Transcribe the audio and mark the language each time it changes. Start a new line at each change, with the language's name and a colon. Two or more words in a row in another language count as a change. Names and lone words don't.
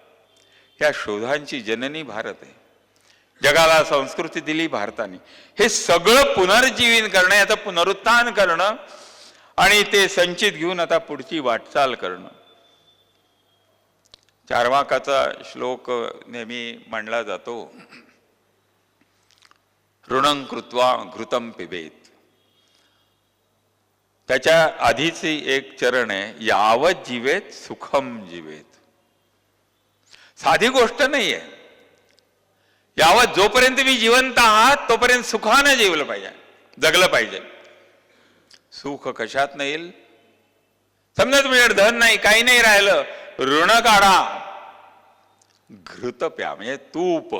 Marathi: या शोधांची जननी भारत आहे. जगाला संस्कृती दिली भारताने. हे सगळं पुनर्जीवन करणं, याचं पुनरुत्थान करणं आणि ते संचित घेऊन आता पुढची वाटचाल करणं. चार्वाकाचा श्लोक नेहमी मांडला जातो,
Sanskrit: ऋणं कृत्वा घृतं पिबेत.
Marathi: त्याच्या आधीची एक चरण आहे,
Sanskrit: यावत जीवेत सुखम जीवेत.
Marathi: साधी गोष्ट नाहीये. यावत जोपर्यंत मी जिवंत आहात तोपर्यंत सुखानं जीवलं पाहिजे, जगलं पाहिजे. सुख कशात नाही येईल? समजा तुमच्याकडे धन नाही, काही नाही राहिलं, ऋण काढा, घृत प्या, म्हणजे तूप.